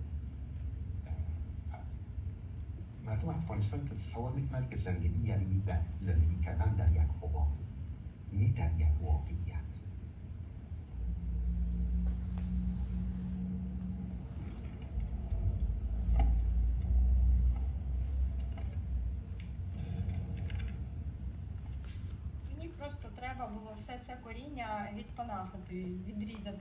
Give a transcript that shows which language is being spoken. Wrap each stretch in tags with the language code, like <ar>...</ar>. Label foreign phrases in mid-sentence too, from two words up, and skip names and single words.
<fa>مردم افغانستان تصور میکنند که زندگی یعنی زندگی کردن در یک حباب، نه در یک واقعیت.</fa> <uk>Просто треба було все це коріння відпанахати, відрізати.</uk>